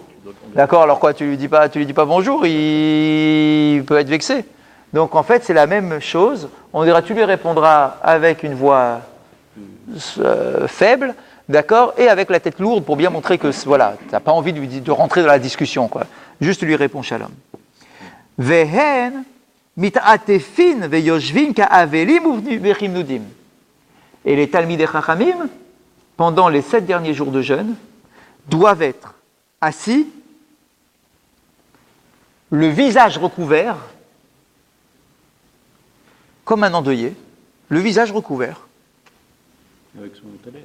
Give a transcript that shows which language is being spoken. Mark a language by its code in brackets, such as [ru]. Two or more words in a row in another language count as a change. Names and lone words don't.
[fr] D'accord, alors quoi, tu lui dis pas bonjour, il peut être vexé. Donc en fait, c'est la même chose. On dira, tu lui répondras avec une voix faible, d'accord, et avec la tête lourde pour bien montrer que voilà, tu n'as pas envie de rentrer dans la discussion, quoi. Juste lui réponds shalom. [he] והן מתעטפין ויושבין כאבלים וכמנודים. [fr] Et les [he] תלמידי חכמים, [fr] pendant les 7 derniers jours de jeûne, doivent être assis, le visage recouvert, comme un endeuillé, le visage recouvert. Avec son talet.